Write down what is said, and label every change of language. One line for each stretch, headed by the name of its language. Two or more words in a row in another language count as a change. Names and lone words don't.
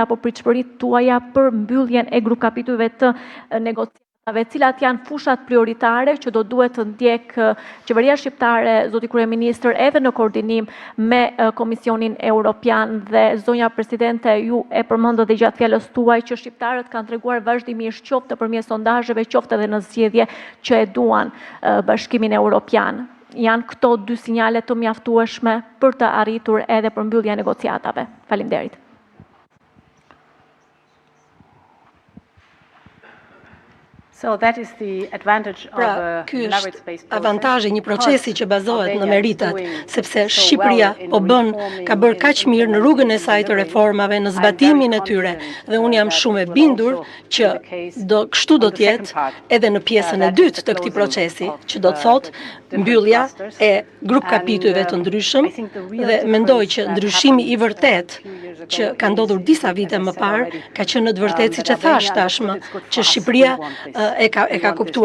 Albanian: apo pritshmëritë tuaja për mbylljen e grup kapitujve të negociatave, cilat janë fushat prioritare që do duhet të ndjek qeveria shqiptare, zoti kryeministër, edhe në koordinim me Komisionin Evropian dhe zonja presidente ju e përmendët dhe gjatë fjalës tuaj që shqiptarët kanë treguar vazhdimisht qoftë nëpërmjet sondazheve, qoftë edhe në zgjedhje që e duan Bashkimin Evropian. Janë këto dy sinjale të mjaftueshme për të arritur edhe përmbylljen e negociatave. Faleminderit.
English: So that is the advantage of a merit-based process.
Albanian: Avantazhi një procesi që bazohet në meritat, sepse Shqipëria ka bërë kaq mirë në rrugën e saj të reformave, në zbatimin e tyre, dhe unë jam shumë e bindur që kështu do të jetë edhe në pjesën e dytë të këtij procesi, që do të thotë mbyllja e grup kapitujve të ndryshëm, dhe mendoj që ndryshimi i vërtet që ka ndodhur disa vite më parë ka qenë në të vërtetë siç e thash tashmë, që Shqipëria e ka kuptuar.